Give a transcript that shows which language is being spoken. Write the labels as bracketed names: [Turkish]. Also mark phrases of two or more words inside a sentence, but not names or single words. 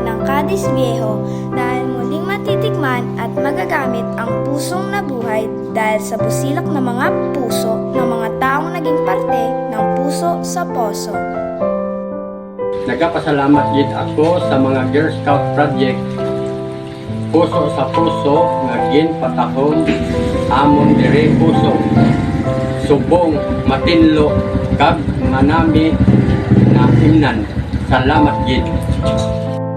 [Filipino] ng Cadiz Viejo dahil muling matitikman at magagamit ang pusong nabuhay dahil sa busilak ng mga puso ng mga taong naging parte ng Puso sa Poso. [Hiligaynon] Nagapasalamat gid ako sa mga Girl Scout Project Puso sa Puso nga ginpatahon amon diri puso. Subong matinlo kag manami na imnan. Salamat gid.